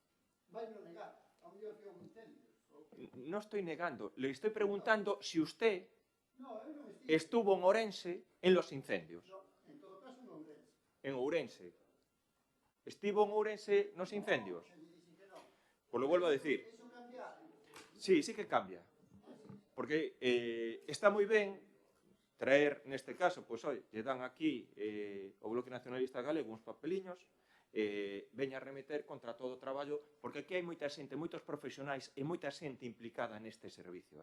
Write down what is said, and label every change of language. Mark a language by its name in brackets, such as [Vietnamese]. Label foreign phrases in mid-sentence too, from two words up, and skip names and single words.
[Spanish] No estoy negando. Le estoy preguntando si usted estuvo en Orense en los incendios. En Ourense. [Galician] Estivo en Ourense nos incendios? [Spanish] Pues lo vuelvo a decir. Sí que cambia. [Galician] Porque está moi ben traer, neste caso, pois, oi, lle dan aquí o Bloque Nacionalista Galego uns papeliños, veña a remeter contra todo o traballo, porque aquí hai moita xente, moitos profesionais e moita xente implicada neste servicio.